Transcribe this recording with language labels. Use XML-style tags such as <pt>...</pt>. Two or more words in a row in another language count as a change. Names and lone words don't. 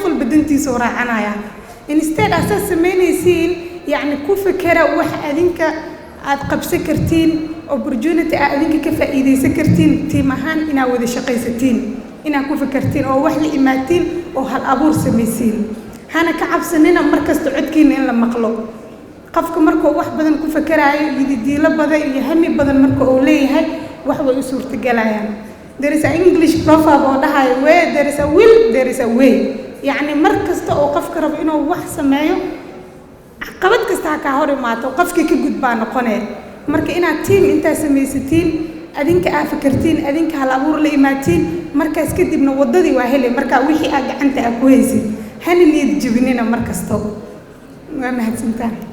<so>walba dantiisa u raacanaya instead asaas samaynaysiin yacni ku fikira wax adinka aad qabsan kartiin opportunity aad adinka ka faa'iidaysan kartiin team ahaan inaad wada shaqaysatiin inaad ku fikirtiin oo wax la imaatiin oo hal abuur samaysiin hana ka cabsanina markasta codkiina in la maqlo qofka markuu wax badan ku fikiraayo yididiilo badan iyo hami badan marka uu leeyahay wax way u suurtagelayaan</so> <en>there is an English proverb</en> <so>oo dhahayo</so> <en>where there is a will there is a way</en> <so>yacni mar kasta oo qofka rabo inuu wax sameeyo caqabad kasta ka hor imaato qofkii ka gudbaa noqonee marka inaad team intaa samaysatiin adinka aad fikirtiin adinka hal abuur la imaatiin markaas kadibna wadadii waa helay marka wixii aad gacanta aad ku haysid hana niyad jabinina mar kasto waa mahadsantaan</so>